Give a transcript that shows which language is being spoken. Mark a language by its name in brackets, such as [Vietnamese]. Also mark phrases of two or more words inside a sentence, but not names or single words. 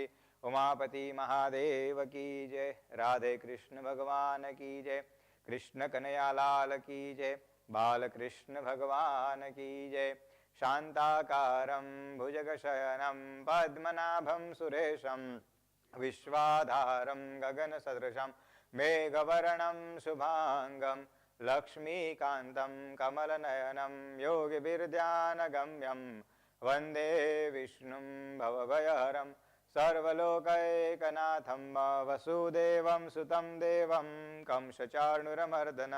[Hindi] उमापति महादेव की जय. राधे कृष्ण भगवान की जय. कृष्ण कनैयालाल की जय. बालकृष्ण भगवान की जय. [Sanskrit] શાંતાકારમ ભુજગશયનમ પદ્મનાભમ સુરેશમ विश्वाधारं गगनसदृशं मेघवर्णं शुभांगं लक्ष्मीकान्तं कमलनयनं योगिभिर्ध्यानगम्यं वन्दे विष्णुं भवभयहरं सर्वलोकैकनाथं वसुदेवं सुतं देवं कंसचाणूरमर्दनं